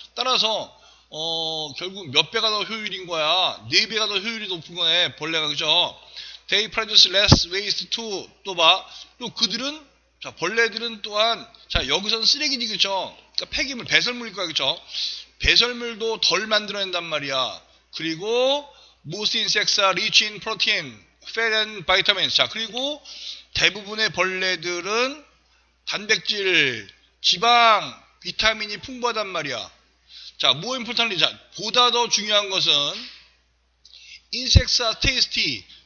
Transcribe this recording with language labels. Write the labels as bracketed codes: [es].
[ko] 따라서 결국 몇 배가 더 효율인 거야. 4배가 더 효율이 높은 거네, 벌레가. 그죠? [en] They produce less waste too. [ko] 또 봐. 또 벌레들은 또한, 자, 여기서는 쓰레기지, 그죠? 그러니까 폐기물, 배설물일 거야, 그죠? 배설물도 덜 만들어낸단 말이야. [en] 그리고 most insects are rich in protein, fat and vitamins. [ko] 자, 그리고 대부분의 벌레들은 단백질, 지방, 비타민이 풍부하단 말이야. [en] 자, more importantly, 자, [ko] 보다 더 중요한 것은 [en] insects are tasty.